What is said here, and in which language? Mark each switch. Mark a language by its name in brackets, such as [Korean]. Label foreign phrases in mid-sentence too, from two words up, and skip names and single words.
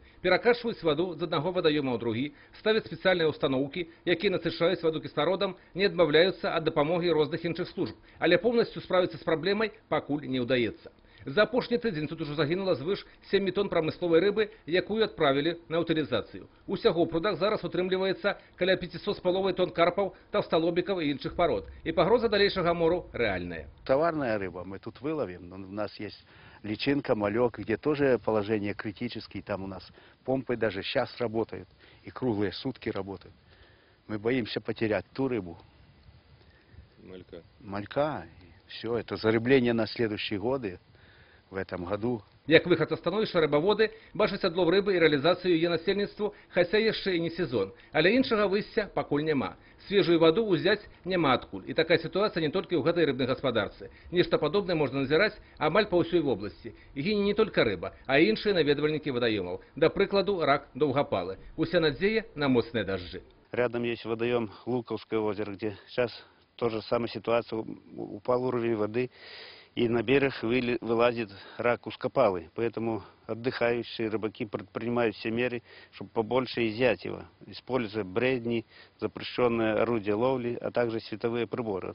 [Belarusian] Перакачваюць ваду з аднаго вадаёма ў другі, ставяць спецыяльныя ўстаноўкі, якія насычаюць ваду кіслародам, не адмаўляюцца ад дапамогі розных іншых служб, але поўнасцю справіцца з праблемай пакуль не ўдаецца. За апошні тыдзень тут ужо загінула звыш 7 тонн прамысловай рыбы, якую адправілі на утылізацыю. Усяго ў прудах зараз утрымліваецца каля 500 з паловай тонн карпаў, таўсталобікаў і іншых парод. І пагроза далейшага мору рэальная. [Russian] Товарная рыба мы тут выловим, но у нас есть личинка, малек, где тоже положение критическое, там у нас помпы даже сейчас работают, и круглые сутки работают. Мы боимся потерять ту рыбу. Малька. Все, это зарыбление на следующие годы. В этом году. [Belarusian] Як выхад са становішча рыбаводы бачаць адлов рыбы і рэалізацыю яе насельніцтву, хаця яшчэ і не сезон. Але іншага выйсця пакуль няма. Свежую ваду ўзяць няма адкуль. І такая сітуацыя не толькі ў гэтай рыбнай гаспадарцы. Нешта падобнае можна назіраць амаль па ўсёй вобласці. Гіне не толькі рыба, а і іншыя наведвальнікі вадаёмаў. Да прыкладу, рак доўгапалы. Уся надзея на моцныя дажджы. [Russian] Рядом есть водоем Луковское озеро, где сейчас тоже самая ситуация. Упал уровень воды. И на берег вылазит рак узкопалый. Поэтому отдыхающие рыбаки предпринимают все меры, чтобы побольше изъять его. Используя бредни, запрещенные орудия ловли, а также световые приборы.